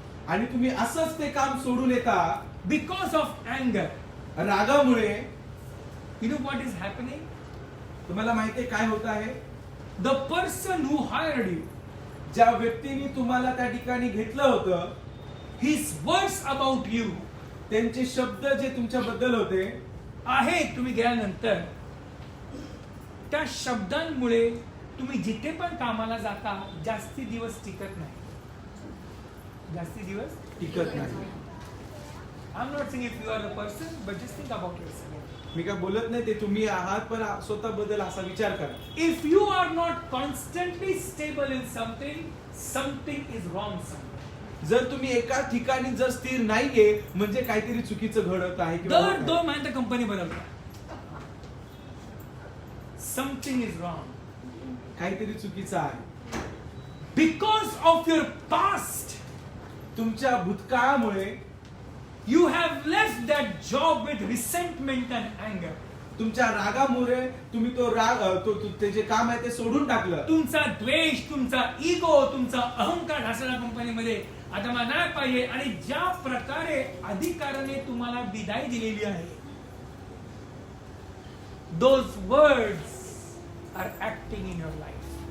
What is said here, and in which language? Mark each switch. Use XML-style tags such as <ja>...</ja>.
<mr>आणि तुम्ही असंच ते काम सोडून येता</mr> <en>because of anger,</en> <mr>रागामुळे,</mr> <en>you know what is happening?</en> <mr>तुम्हाला माहितीये काय होत आहे?</mr> <en>The person who hired you,</en> <mr>ज्या व्यक्तीने तुम्हाला त्या ठिकाणी घेतलं होतं,</mr> <en>his words about you</en> <mr>त्यांचे शब्द जे तुमच्याबद्दल होते, आहे तुम्ही गेल्यानंतर त्या शब्दांमुळे तुम्ही जिथे पण कामाला जाता जास्ती दिवस टिकत नाही. जास्ती दिवस टिकत नाही.</mr> <en>I'm not saying if you are a person, but just think about yourself.</en> <mr>मी काय बोलत नाही ते तुम्ही आहात, पण स्वतःबद्दल असा विचार करा.</mr> <en>If you are not constantly stable in something, something is wrong somewhere.</en> <mr>जर तुम्ही एका ठिकाणी जर स्थिर नाहीये म्हणजे काहीतरी चुकीचं घडत आहे किंवा दर होत 2 आहे. महिन्यात कंपनी बदलतात.</mr> <en>Something is wrong.</en> <mr>काहीतरी चुकीचं आहे.</mr> <en>Because of your past,</en> <mr>तुमच्या भूतकाळामुळे</mr> <en>you have left that job with resentment and anger.</en> <mr>तुमच्या रागामुळे तुम्ही तो राग ते जे काम आहे ते सोडून टाकलं. तुमचा द्वेष, तुमचा इगो, तुमचा अहंकार असलेल्या कंपनीमध्ये आता मला नाही पाहिजे, आणि ज्या प्रकारे अधिकाराने तुम्हाला विदाई दिलेली आहे,</mr> <en>those words are acting in your life.</en>